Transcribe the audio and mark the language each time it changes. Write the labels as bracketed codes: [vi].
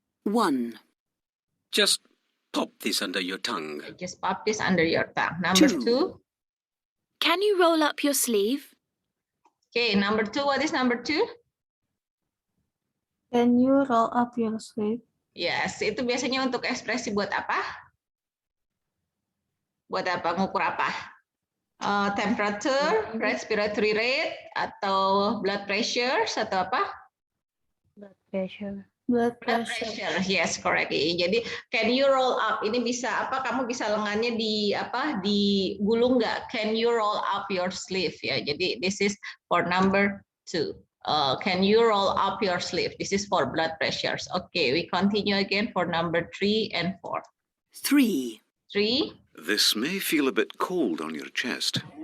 [en] 1. Just pop this under your tongue. Just pop this under your tongue. Number 2. Can you roll up your sleeve? Okay, number 2. What is number 2? Can you roll up your sleeve? [id] Yes, itu biasanya untuk ekspresi buat apa? Buat apa? Ngukur apa? Temperature, respiratory rate, atau blood pressure, atau apa? [en] Blood pressure. Blood pressure, yes, correct. [id] Jadi, [en] can you roll up? [id] Ini bisa apa? Kamu bisa lengannya digulung nggak? [en] Can you roll up your sleeve? [id] Ya, jadi [en] this is for number 2. Can you roll up your sleeve? This is for blood pressures. Okay, we continue again for number 3 and 4. 3. 3. This may feel a bit cold on your chest.